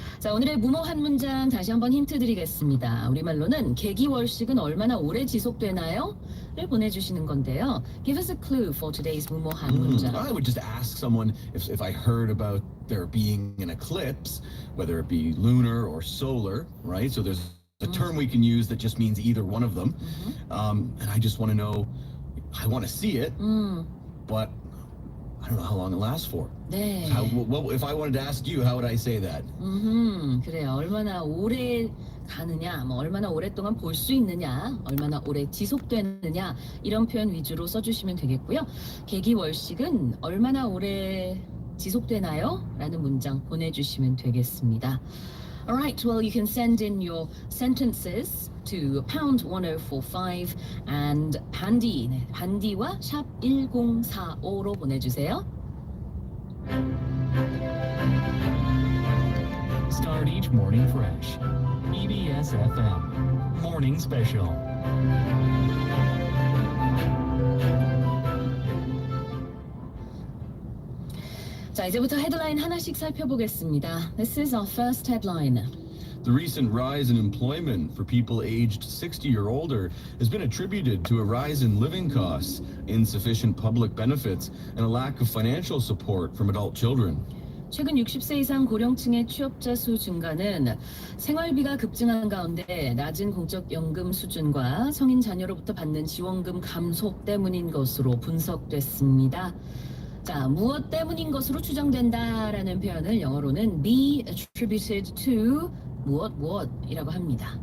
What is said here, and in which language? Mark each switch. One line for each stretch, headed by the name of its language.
Korean: 자, 오늘의 무모한 문장 다시 한번 힌트 드리겠습니다. 우리말로는 개기월식은 얼마나 오래 지속되나요? 를 보내주시는 건데요.
English: Give us a clue for today's
Korean: 무모한 문장.
English: I would just ask someone if I heard about there being an eclipse, whether it be lunar or solar, right? So there's a term we can use that just means either one of them. And I just want to know, I want to see it, but I don't know how long it lasts for.
Korean: 네.
English: If I wanted to ask you, how would I say that?
Korean: 그래요. 얼마나 오래 가느냐, 얼마나 오랫동안 볼 수 있느냐, 얼마나 오래 지속되느냐 이런 표현 위주로 써주시면 되겠고요. 개기월식은 얼마나 오래 지속되나요? 라는 문장 보내주시면 되겠습니다.
English: All right, well, you can send in your sentences to pound 1045 and handy, handy와
Korean: 샵 1045로 보내주세요.
English: Start each morning fresh. EBS FM Morning Special.
Korean: 자, 이제부터 헤드라인 하나씩 살펴보겠습니다.
English: This is our first headline. The recent rise in employment for people aged 60 or older has been attributed to a rise in living costs, insufficient public benefits, and a lack of financial support from adult children.
Korean: 최근 60세 이상 고령층의 취업자 수 증가는 생활비가 급증한 가운데 낮은 공적 연금 수준과 성인 자녀로부터 받는 지원금 감소 때문인 것으로 분석됐습니다. 자, 무엇 때문인 것으로 추정된다라는 표현을 영어로는 be attributed to 무엇이라고 합니다.